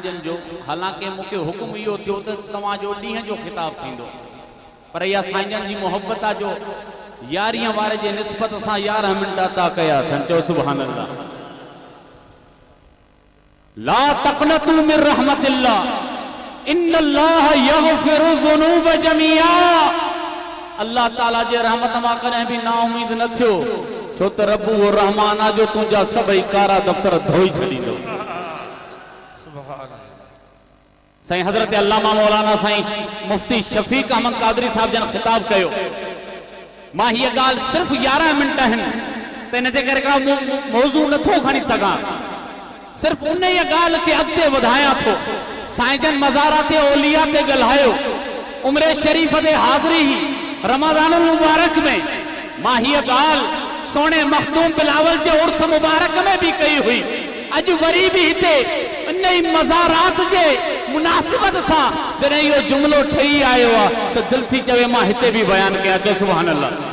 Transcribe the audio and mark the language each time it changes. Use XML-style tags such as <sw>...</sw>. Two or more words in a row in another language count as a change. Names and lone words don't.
<sd>जन जो हालांकि मुके हुक्म यो थियो त तवा जो डी जो खिताब थींदो पर या साईं जन जी मोहब्बत आ जो यारियां वारे जे निस्बत सा 11 मिनट ता कया थन चो</sd> <ar>سبحان الله. لا تقنطوا من رحمة الله إن الله يغفر الذنوب جميعا.</ar> <sd>अल्लाह ताला जे रहमत मां कने भी ना उम्मीद न थियो छो त रब वो रहमान आ जो तुंजा सभई कारा दफ्तर धोई छडींदो। साईं हजरत अल्लामा मौलाना साईं मुफ्ती शफीक अहमद कादरी साहब जन खिताब कयो। मां ये गाल सिर्फ 11 मिनट हन ते इन जे करे का मौजू नथो खणी सका सिर्फ उन ये गाल के अॻिते वधाया थो। साईं जन मज़ारात औलिया ते गल्हायो उम्र शरीफ ते हाज़री ही रमज़ान मुबारक में मां ये गाल सोने मखदूम बिलावल जे उर्स मुबारक में भी कई हुई। अज वरी भी हिते नई मज़ारात जे मुनासिबत सा जने यो जुमलो ठही आयो आ तो दिल थी चवे मां हिते भी बयान कया चो</sd> <ar>سبحان الله.</ar>